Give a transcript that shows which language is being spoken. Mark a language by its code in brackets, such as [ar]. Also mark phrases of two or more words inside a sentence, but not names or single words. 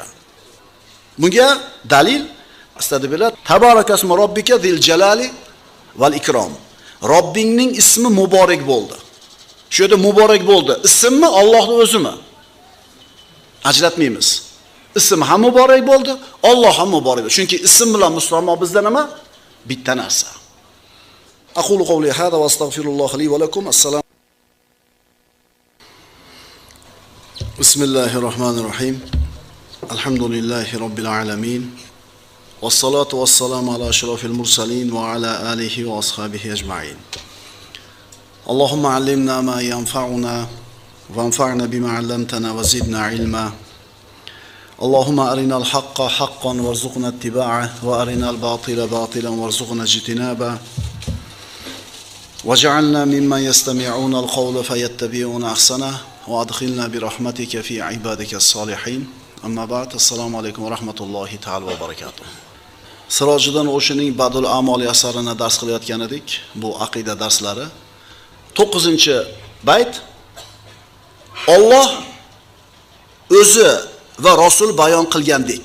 [uz] Bunga dalil [ar] أستغفر الله، تبارك اسم ربك ذي الجلال والإكرام. [uz] Robbingning ismi muborak bo'ldi. Shu yerda muborak bo'ldi. Ismmi Allohning o'zimi? Ajratmaymiz. Ism ham muborak bo'ldi, Alloh ham muborak bo'ldi. Chunki ism bilan musammo bizda nima? Bitta narsa. [ar] أقول قولي هذا وأستغفر الله لي ولكم. السلام. بسم الله الرحمن الرحيم. الحمد لله رب العالمين. والصلاة والسلام على أشرف المرسلين وعلى آله وأصحابه أجمعين. اللهم علمنا ما ينفعنا وانفعنا بما علمتنا وزدنا علما. اللهم أرنا الحق حقا وارزقنا اتباعه وأرنا الباطل باطلا وارزقنا اجتنابه. واجعلنا ممن يستمعون القول فيتبعون أحسنه وأدخلنا برحمتك في عبادك الصالحين. أما بعد. السلام عليكم ورحمة الله تعالى وبركاته. [uz] Sirojiddin O'shining Badul Amoli asarini dars qilayotgan edik. Bu aqida darslari. 9-bayt. Alloh o'zi va Rasul bayon qilgandek.